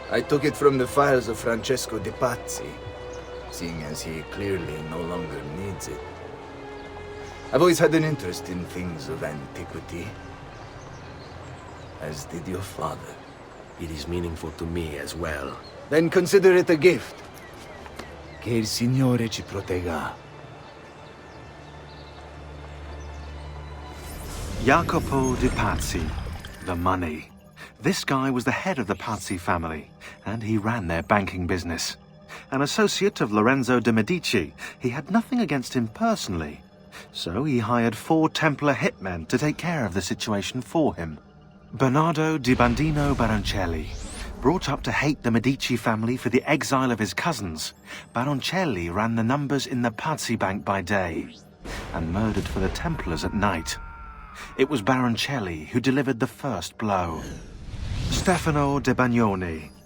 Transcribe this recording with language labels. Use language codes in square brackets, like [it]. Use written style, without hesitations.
[en] I took it from the files of Francesco de Pazzi, seeing as he clearly no longer needs it. I've always had an interest in things of antiquity, as did your father. It is meaningful to me as well. Then consider it a gift. [it] Che il Signore ci protegga. [en] Jacopo de Pazzi, the money. This guy was the head of the Pazzi family, and he ran their banking business. An associate of Lorenzo de Medici, he had nothing against him personally. So he hired 4 Templar hitmen to take care of the situation for him. Bernardo di Bandino Baroncelli. Brought up to hate the Medici family for the exile of his cousins, Baroncelli ran the numbers in the Pazzi bank by day, and murdered for the Templars at night. It was Baroncelli who delivered the first blow. Stefano de Bagnone.